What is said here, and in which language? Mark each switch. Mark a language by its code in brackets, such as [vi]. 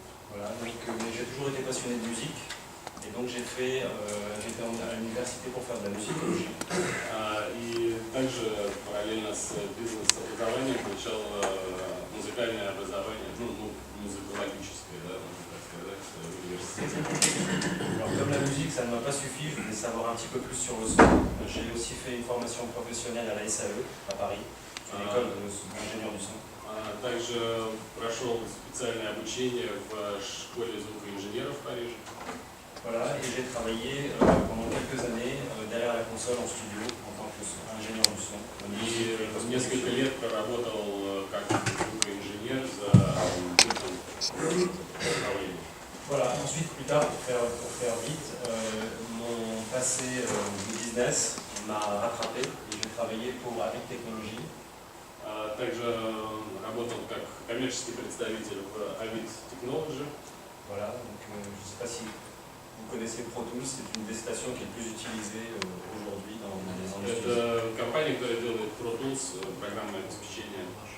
[fr] Voilà, donc j'ai toujours été passionné de musique. Et donc j'étais à l'université pour faire de la musicologie. [ru] И также параллельно с бизнес-образованием получал музыкальное образование, музыкологическое, да, можно так сказать, в университете. [fr] Alors comme la musique ça ne m'a pas suffi, je voulais savoir un petit peu plus sur le son. J'ai aussi fait une formation professionnelle à la SAE à Paris, une école d'ingénieur du son. [ru] Также прошел специальное обучение в школе звукоинженеров в Париже. [fr] Voilà, et j'ai travaillé pendant quelques années derrière la console en studio en tant qu'ingénieur du son. [ru] И несколько лет проработал как звукоинженер за направлением. [fr] Voilà, ensuite plus tard, pour faire vite, mon passé de business m'a rattrapé et j'ai travaillé pour Avid Technology. [ru] Также работал как коммерческий представитель в Avid Technology. [fr] Voilà, donc je ne sais pas si vous connaissez Pro Tools, c'est une des stations qui est le plus utilisée aujourd'hui dans les industries. [ru] Это компания, которая делает Pro Tools, программное обеспечение.